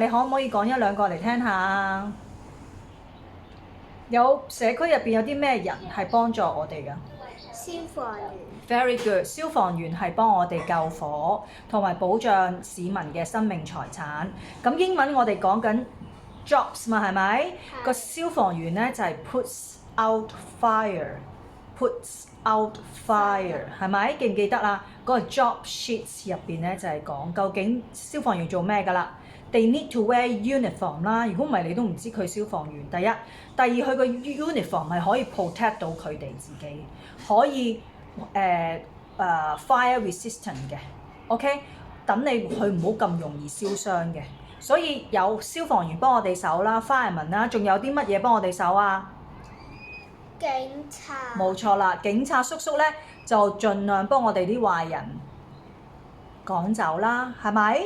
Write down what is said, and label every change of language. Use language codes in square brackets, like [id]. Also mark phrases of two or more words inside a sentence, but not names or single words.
[yue] 你可唔可以講一兩個嚟聽下？有社區入邊有啲咩人係幫助我哋㗎？消防員。 [en] Very good， [yue] 消防員係幫我哋救火同埋保障市民嘅生命財產。咁英文我哋講緊 jobs 嘛，係咪？個消防員咧就係 [en] puts out fire， puts out fire [yue] 係咪？記唔記得啦？嗰個 [en] job sheets [yue] 入邊咧就係講究竟消防員做咩㗎啦。 [en] They need to wear uniform [yue] 啦，如果唔係你都唔知佢消防員。第一，第二佢個 uniform 係可以 protect 到佢哋自己，可以 [en] fire resistant [yue] 嘅 ，OK， 等你佢唔好咁容易燒傷嘅。所以有消防員幫我哋手啦 ，fireman 啦，仲有啲乜嘢幫我哋手啊？警察。冇錯啦，警察叔叔咧就盡量幫我哋啲壞人趕走啦，係咪？